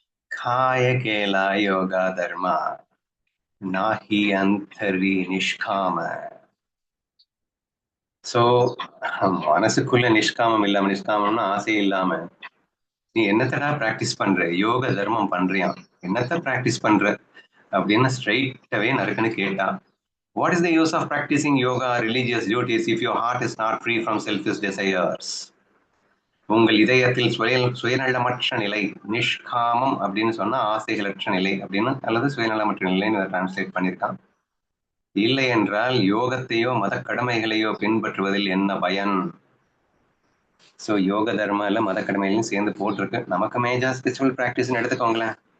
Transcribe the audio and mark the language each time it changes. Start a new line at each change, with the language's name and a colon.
Marathi: காய கேலா யோகா தர்மா நாஹி அந்தரி நிஷ்காம.
Tamil: சோ மனசுக்குள்ள நிஷ்காமம்னா ஆசை இல்லாம நீ என்னத்தடா பிராக்டிஸ் பண்ற? யோக தர்மம் பண்றியா? என்னத்த பிராக்டிஸ் பண்ற அப்படின்னு ஸ்ட்ரெயிட்டாவே நறுக்குன்னு கேட்டா,
English: what is the use of practicing yoga or religious duties if your heart is not free from selfish desires?
Tamil: உங்கள் இதயத்தில் சுயநலமற்ற நிலை. நிஷ்காமம் அப்படின்னு சொன்னா ஆசைகளற்ற நிலை அப்படின்னு, அல்லது சுயநலமற்ற நிலைன்னு டிரான்ஸ்லேட் பண்ணியிருக்கான். இல்லை என்றால் யோகத்தையோ மத கடமைகளையோ பின்பற்றுவதில் என்ன பயன்? சோ யோக தர்மம் இல்ல மத கடமைகளையும் சேர்ந்து போட்டிருக்கு. நமக்கு
English: major spiritual பிராக்டிஸ்னு
Tamil: எடுத்துக்கோங்களேன்.